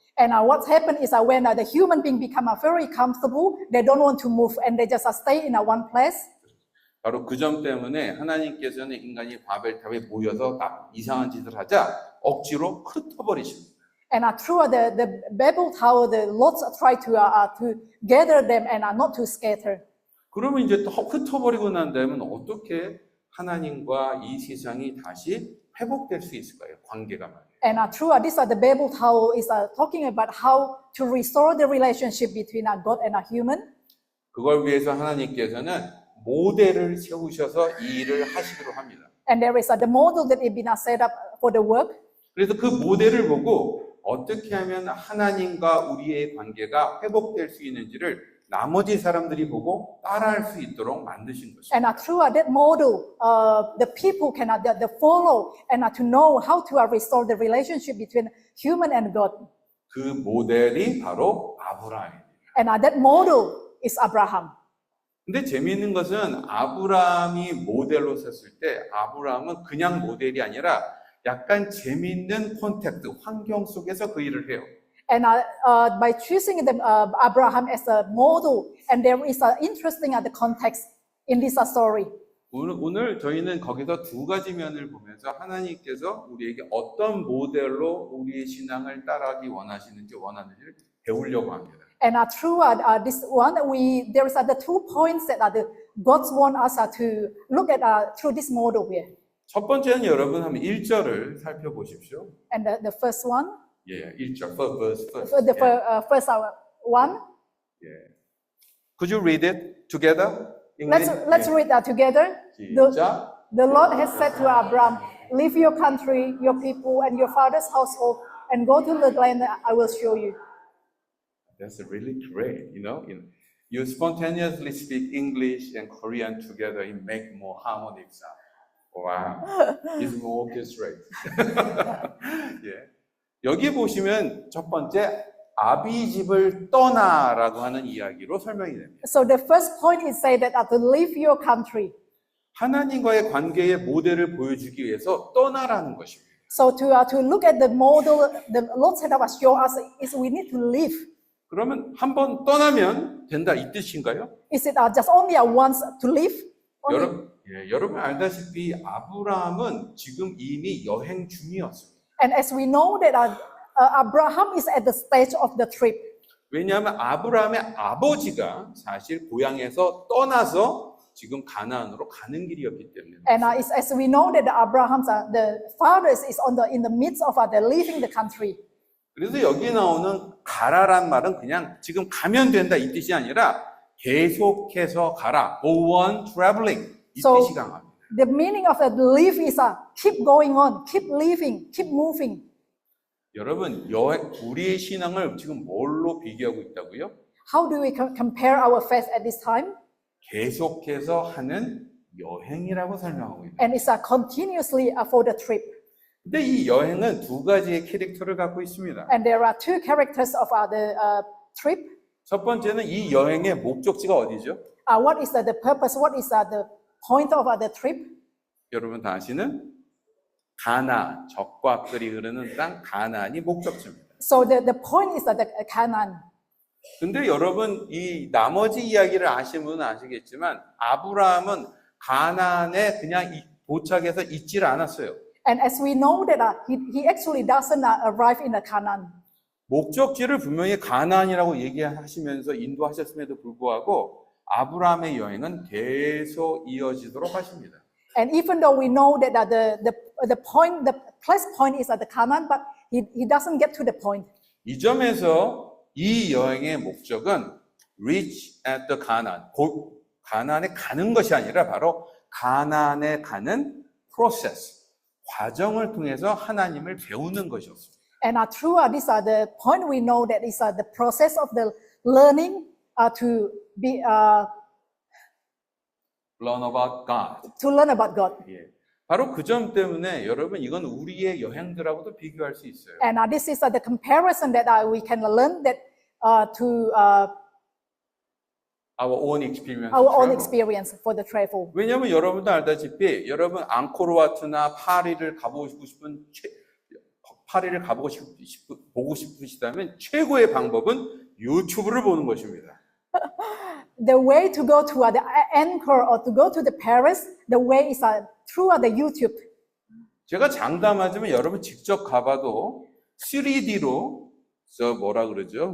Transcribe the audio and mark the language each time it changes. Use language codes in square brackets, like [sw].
[en] And what happened is when the human being become very comfortable, they don't want to move and they just stay in one place. [ko] 바로 그 점 때문에 하나님께서는 인간이 바벨탑에 모여서 이상한 짓을 하자 억지로 흩어버리십니다. [en] And through the Babel Tower, the Lord tried to gather them and not to scatter. [ko] 그러면 이제 또 흩어버리고 난 다음에 어떻게 하나님과 이 세상이 다시 회복될 수 있을까요? 관계가 말이에요. [en] And through this, the Babel Tower is talking about how to restore the relationship between God and a human. [ko] 그걸 위해서 하나님께서는 모델을 세우셔서 이 일을 하시기로 합니다. [en] And there is the model that has been set up for the work. [ko] 그래서 그 모델을 보고 어떻게 하면 하나님과 우리의 관계가 회복될 수 있는지를 나머지 사람들이 보고 따라할 수 있도록 만드신 것입니다. [en] And through that model, the people can the follow and to know how to restore the relationship between human and God. [ko] 그 모델이 바로 아브라함입니다. [en] And that model is Abraham. [ko] 근데 재미있는 것은 아브라함이 모델로 섰을 때 아브라함은 그냥 모델이 아니라 약간 재미있는 콘텍스트, 환경 속에서 그 일을 해요. [en] And by choosing Abraham as a model, and there is interesting the context in this story. [ko] 오늘 저희는 거기서 두 가지 면을 보면서 하나님께서 우리에게 어떤 모델로 우리의 신앙을 따라하기 원하는지를 배우려고 합니다. [en] And through this one, there is the 2 points that God wants us to look at through this model here. [ko] 첫 번째는 여러분 한번 1절을 살펴보십시오. [en] And the first one, [ko] 예, 1절, [en] first. the first one. [ko] 예. [en] Could you read it together? English? Let's read that together. [ko] 시작. [en] The Lord has said to Abraham, "Leave your country, your people, and your father's household, and go to the land that I will show you." That's really great, you know. You spontaneously speak English and Korean together, it make more harmonic sound. Wow, it's more orchestrated. [ko] 예. 여기 보시면 첫 번째 아비 집을 떠나라고 하는 이야기로 설명이 됩니다. [en] So the first point is say that to leave your country. [ko] 하나님과의 관계의 모델을 보여주기 위해서 떠나라는 것입니다. [en] So to look at the model, the Lord said that show us is we need to leave. [ko] 그러면 한번 떠나면 된다 이 뜻인가요? [en] Is it just only once to leave? [ko] 여러분 알다시피 아브라함은 지금 이미 여행 중이었습니다. [en] And as we know that Abraham is at the stage of the trip. [ko] 왜냐하면 아브라함의 아버지가 사실 고향에서 떠나서 지금 가나안으로 가는 길이었기 때문에. [en] And as we know that Abraham's the father is in the midst of leaving the country. [ko] 그래서 여기 나오는 가라란 말은 그냥 지금 가면 된다 이 뜻이 아니라 계속해서 가라. [en] Go on traveling. [ko] 이 [en] So, [ko] 뜻이 강합니다. [en] The meaning of the leave is keep going on, keep living, keep moving. [ko] 여러분, 우리의 신앙을 지금 뭘로 비교하고 있다고요? [en] How do we compare our faith at this time? [ko] 계속해서 하는 여행이라고 설명하고 있다. [en] And it's continuously for the trip. [ko] 근데 이 여행은 두 가지의 캐릭터를 갖고 있습니다. [en] And there are 2 characters of the trip. [ko] 첫 번째는 이 여행의 목적지가 어디죠? [en] What is the purpose? What is the point of the trip? [ko] 여러분 다 아시는 가나안, 적과 꿀이 흐르는 땅 가나안이 목적지입니다. [en] So the point is the Canaan. [ko] 근데 여러분 이 나머지 이야기를 아시는 분은 아시겠지만 아브라함은 가나안에 그냥 도착해서 있질 않았어요. [en] And as we know that he actually doesn't arrive in the Canaan. [ko] 목적지를 분명히 가나안이라고 얘기하시면서 인도하셨음에도 불구하고 아브라함의 여행은 계속 이어지도록 하십니다. [en] And even though we know that the place point is at the Canaan, but he doesn't get to the point. [ko] 이 점에서 이 여행의 목적은 [en] reach at the Canaan, [ko] 곧 가나안에 가는 것이 아니라 바로 가나안에 가는 process, 과정을 통해서 하나님을 배우는 것이었습니다. [en] And through this the point we know that is the process of the learning to be Learn about God. to learn about God. [ko] 예. 바로 그 점 때문에 여러분 이건 우리의 여행들하고도 비교할 수 있어요. [en] And this is the comparison that we can learn that to Our own experience. our own travel. experience for the travel. [ko] 왜냐하면 여러분도 알다시피 여러분 앙코르와트나 파리를 가보고 싶은 파리를 보고 싶으시다면 최고의 방법은 유튜브를 보는 것입니다. [en] The way to go to the Angkor or to go to the Paris, the way is through the YouTube. [ko] 제가 장담하지만 여러분 직접 가봐도 3D로 저 뭐라 그러죠?